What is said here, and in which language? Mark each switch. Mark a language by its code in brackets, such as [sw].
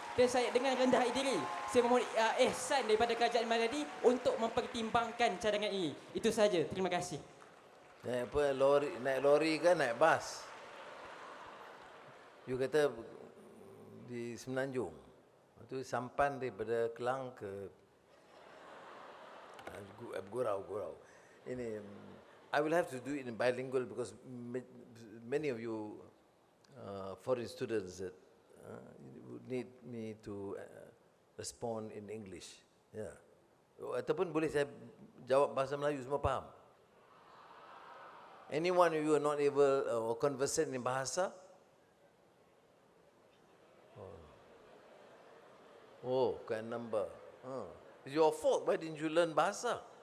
[ms] Dan saya dengan rendah diri, saya memohon ihsan daripada Kerajaan Madani untuk mempertimbangkan cadangan ini. Itu saja. Terima kasih. Naik lori ke naik bas? You kata di Semenanjung. Itu sampan daripada Kelang ke Gurau. [en] Ini I will have to do it in bilingual because many of you foreign students that would need me to respond in English. Yeah. [ms] Ataupun boleh saya jawab bahasa Melayu, semua faham? [en] Anyone of you are not able or conversant in bahasa? Oh, can number. It's your fault. Why didn't you learn bahasa?